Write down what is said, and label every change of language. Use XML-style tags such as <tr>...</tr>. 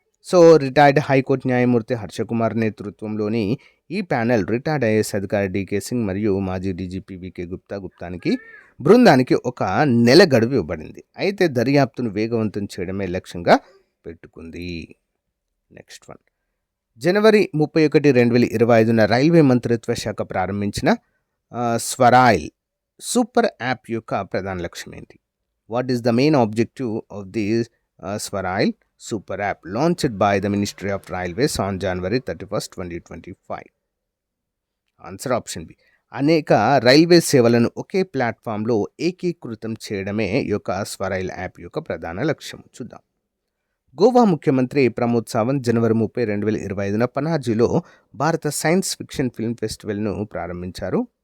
<te>So retired high court న్యాయమూర్తి హర్షకుమార్ నేతృత్వంలోని ఈ ప్యానెల్ రిటైర్డ్ ఐఏఎస్ అధికారి డికే సింగ్ మరియు మాజీ డీజీపీ వికే గుప్తానికి బృందానికి 1 నెల గడువు ఇవ్వబడింది. అయితే దర్యాప్తును వేగవంతం చేయడమే లక్ష్యంగా పెట్టుకుంది. Next one. జనవరి 31, 2025న రైల్వే మంత్రిత్వ శాఖ ప్రారంభించిన స్వరాయిల్ సూపర్ యాప్ యొక్క ప్రధాన లక్ష్యం ఏంటి?</te> <en>What is the main objective of this Swarail super app launched by the Ministry of Railways on January 31st, 2025?</en> <te>Answer option B. అనేక రైల్వే సేవలను ఒకే ప్లాట్ఫామ్లో ఏకీకృతం చేయడమే ఈ యొక్క స్వరైల్ యాప్ యొక్క ప్రధాన లక్ష్యం. చూద్దాం. గోవా ముఖ్యమంత్రి ప్రమోద్ సావంత్ జనవరి 30, 2025న పనాజీలో భారత సైన్స్ ఫిక్షన్ ఫిల్మ్ ఫెస్టివల్ను ప్రారంభించారు.</te>